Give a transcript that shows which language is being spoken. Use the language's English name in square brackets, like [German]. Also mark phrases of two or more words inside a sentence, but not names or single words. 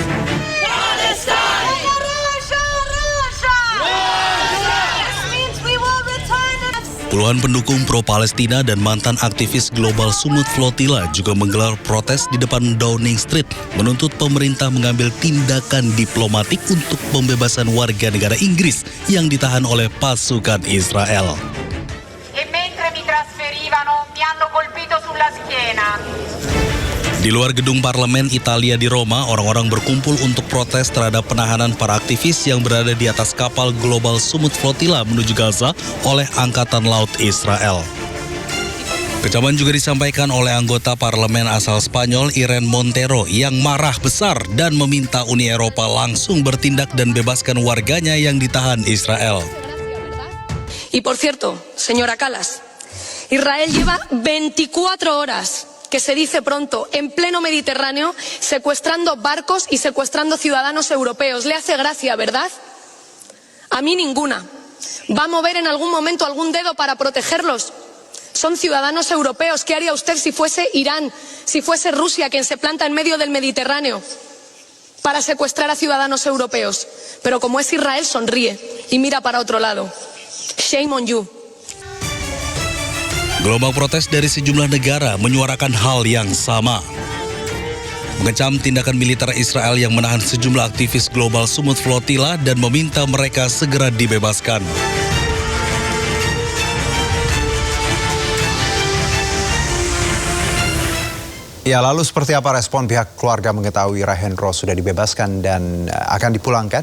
[Indonesian] Puluhan pendukung pro-Palestina dan mantan aktivis Global Sumut Flotilla juga menggelar protes di depan Downing Street, menuntut pemerintah mengambil tindakan diplomatik untuk pembebasan warga negara Inggris yang ditahan oleh pasukan Israel. [Italian] arrivano mi hanno colpito sulla schiena. [Indonesian] Di luar gedung parlemen Italia di Roma, orang-orang berkumpul untuk protes terhadap penahanan para aktivis yang berada di atas kapal Global Summit Flotilla menuju Gaza oleh Angkatan Laut Israel. Kecaman juga disampaikan oleh anggota parlemen asal Spanyol Irene Montero yang marah besar dan meminta Uni Eropa langsung bertindak dan bebaskan warganya yang ditahan Israel. [Spanish] Y por cierto, señora Kallas, Israel lleva 24 horas, que se dice pronto, en pleno Mediterráneo, secuestrando barcos y secuestrando ciudadanos europeos. ¿Le hace gracia, verdad? A mí ninguna. ¿Va a mover en algún momento algún dedo para protegerlos? Son ciudadanos europeos. ¿Qué haría usted si fuese Irán, si fuese Rusia quien se planta en medio del Mediterráneo para secuestrar a ciudadanos europeos? Pero como es Israel, sonríe y mira para otro lado. [English] Shame on you. [Indonesian] Gelombang protes dari sejumlah negara menyuarakan hal yang sama. Mengecam tindakan militer Israel yang menahan sejumlah aktivis Global Summit Flotilla dan meminta mereka segera dibebaskan. Ya, lalu seperti apa respon pihak keluarga mengetahui Rahendro sudah dibebaskan dan akan dipulangkan?